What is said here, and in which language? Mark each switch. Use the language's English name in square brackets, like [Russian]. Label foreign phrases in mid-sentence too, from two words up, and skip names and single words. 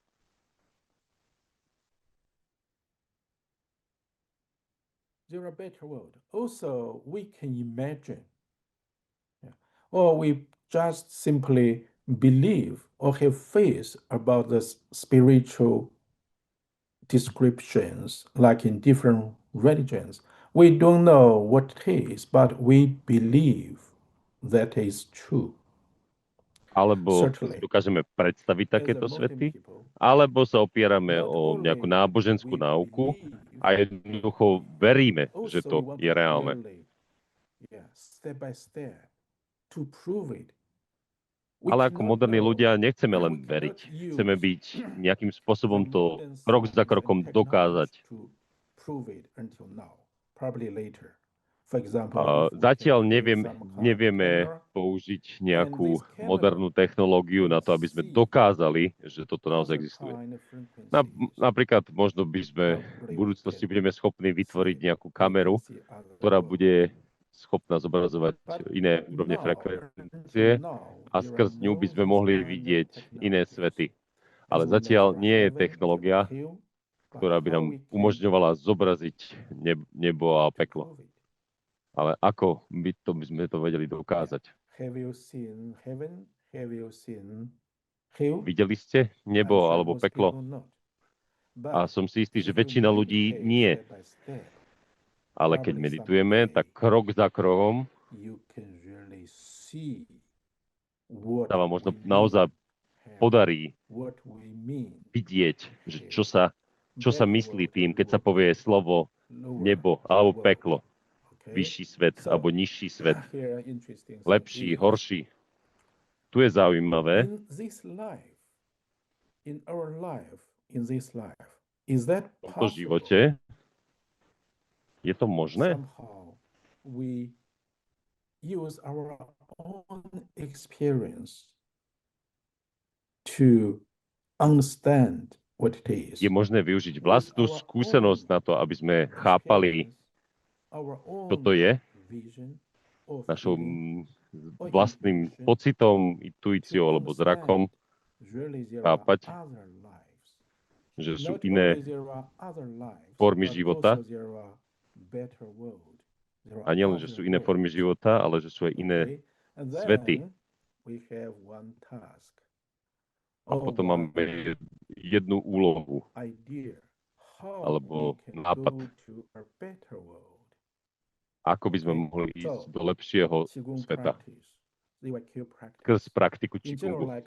[English] there are better world. Also, we can imagine, yeah, or we just simply believe or have faith about the spiritual descriptions, like in different religions. We don't know what it is, but we believe that is true. [Slovak] Alebo si [English] Certainly, [Slovak] dokážeme predstaviť [English] as a [Slovak] takéto [English] modern [Slovak] svety, [English] people, [Slovak] alebo sa opierame [English] not [Slovak] o nejakú [English] only [Slovak] náboženskú [English] we [Slovak] náuku [English] believe, [Slovak] a jednoducho veríme, že [English] also we [Slovak] to [English] want [Slovak] je [English] to [Slovak] reálne. [English] really, yeah, step by step to prove it. We [Slovak] Ale ako [English] cannot [Slovak] moderní [English] know, [Slovak] ľudia nechceme [English] we [Slovak] len [English] cannot [Slovak] veriť. Chceme [English] use [Slovak] byť nejakým [English] the [Slovak] spôsobom to [English] modern [Slovak] krok za [English] science and [Slovak] krokom dokázať. [English] technology to prove it until now, probably later. For example, if we [Slovak] Zatiaľ [English] can create some kind of [Slovak] nevieme [English] camera, [Slovak] použiť [English] and [Slovak] nejakú [English] this camera [Slovak] modernú technológiu [English] can [Slovak] na to, aby sme [English] see [Slovak] dokázali, že toto naozaj [English] other [Slovak] existuje. [English] kind of frequencies. [Slovak] Napríklad možno by sme v [English] Probably we [Slovak] budúcnosti [English] can [Slovak] budeme schopní vytvoriť [English] see, [Slovak] nejakú [English] we can [Slovak] kameru, [English] see other [Slovak] ktorá [English] world. [Slovak] bude schopná zobrazovať [English] But [Slovak] iné úrovne [English] now, [Slovak] frekvencie [English] until now, [Slovak] a [English] there are [Slovak] skrz ňu by [English] no [Slovak] sme [English] this [Slovak] mohli [English] kind of [Slovak] vidieť iné [English] technologies. [Slovak] svety. [English] As [Slovak] Ale [English] we know, [Slovak] zatiaľ [English] there are [Slovak] nie je [English] heaven, there are [Slovak] technológia, [English] hell, but [Slovak] ktorá by [English] how [Slovak] nám [English] we can [Slovak] umožňovala zobraziť nebo a [English] to [Slovak] peklo. [English] prove it? [Slovak] Ale ako by sme to vedeli dokázať? [English] Have you seen heaven? Have you seen hell? [Slovak] Videli ste [English] I'm [Slovak] nebo [English] sure [Slovak] alebo [English] most [Slovak] peklo? [English] people not. [Slovak] A [English] But [Slovak] som si istý, [English] if [Slovak] že [English] you [Slovak] väčšina ľudí [English] meditate [Slovak] nie. [English] step by step, [Slovak] Ale keď [English] probably [Slovak] meditujeme, [English] someday [Slovak] tak krok za krokom [English] you can really see what [Slovak] sa vám možno [English] we [Slovak] naozaj [English] mean [Slovak] podarí [English] what we mean [Slovak] vidieť, že čo [English] hell. [Slovak] sa [English] Better [Slovak] myslí [English] world [Slovak] tým, [English] and [Slovak] keď sa [English] lower [Slovak] povie [English] world, [Slovak] slovo [English] lower [Slovak] nebo alebo [English] world. [Slovak] peklo, [English] Okay? [Slovak] vyšší svet [English] So [Slovak] alebo nižší svet, [English] here interesting thing [Slovak] lepší, [English] is, [Slovak] horší. Tu je zaujímavé, [English] in this life, in our life, in this life, is that [Slovak] v tomto [English] possible? [Slovak] živote je to možné? [English] Somehow we use our own experience to understand what it is. [Slovak] Je možné využiť [English] With [Slovak] vlastnú [English] our [Slovak] skúsenosť [English] own [Slovak] na to, aby sme chápali, [English] experience, our [Slovak] čo to [English] own [Slovak] je, [English] vision or [Slovak] našou [English] feeling, or [Slovak] vlastným [English] intuition, [Slovak] pocitom, [English] to [Slovak] intuíciou alebo zrakom, [English] understand really there are [Slovak] chápať, [English] other lives. [Slovak] že sú [English] Not [Slovak] iné [English] only there are other lives, [Slovak] formy [English] but [Slovak] života, [English] also there are [Slovak] A nielen, že sú iné formy života, ale že sú aj iné svety. A potom máme jednu úlohu, alebo nápad, ako by sme mohli ísť do lepšieho sveta skrz praktiku Qigongu.